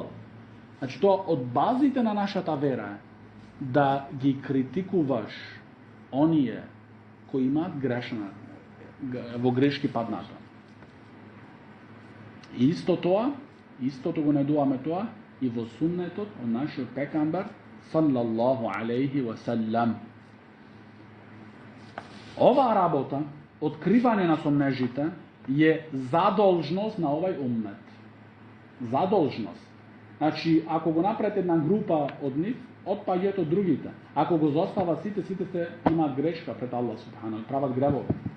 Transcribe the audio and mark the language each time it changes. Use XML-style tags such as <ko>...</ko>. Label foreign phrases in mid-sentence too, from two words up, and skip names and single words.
<mk>Значи, тоа од базите на нашата вера да ги критикуваш оние кои имаат грешна, во грешки падната. И истото го најдуваме тоа и во суннетот од нашиот пекамбер</mk> <ar>صلى الله عليه وسلم.</ar> <mk>Оваа работа, откривање на сомнежите, е задолжност на овај уммет. Задолжност. Значи, ако го направите една група од нив, отпаѓаат од другите. Ако го зостава сите се имаат грешка пред Аллах субхана, прават гревови.</mk>